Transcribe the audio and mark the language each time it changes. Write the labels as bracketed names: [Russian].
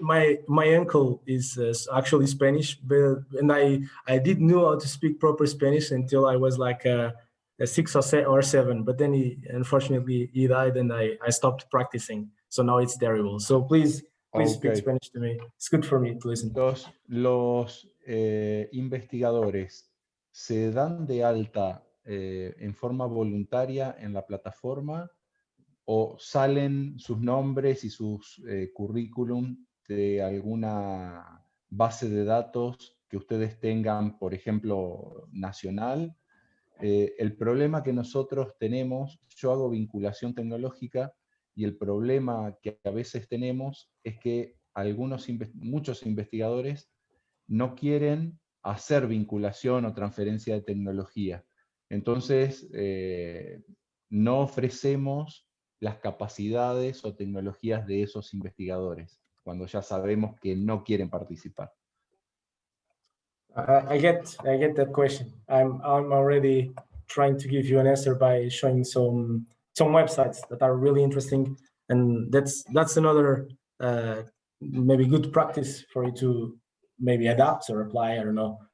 [English] My uncle is actually Spanish, and I didn't know how to speak proper Spanish until I was like a 6 or 7. But then unfortunately he died, and I stopped practicing. So now it's terrible. So please speak Spanish to me. It's good for me to listen. [Spanish] Los investigadores se dan de alta en forma voluntaria en la plataforma, o salen sus nombres y sus currículum de alguna base de datos que ustedes tengan, por ejemplo, nacional. El problema que nosotros tenemos, yo hago vinculación tecnológica, y el problema que a veces tenemos es que muchos investigadores no quieren hacer vinculación o transferencia de tecnología. Entonces, no ofrecemos las capacidades o tecnologías de esos investigadores, cuando ya sabemos que no quieren participar. [English] I get that question. I'm already trying to give you an answer by showing some websites that are really interesting, and that's another maybe good practice for you to maybe adapt or apply. I don't know.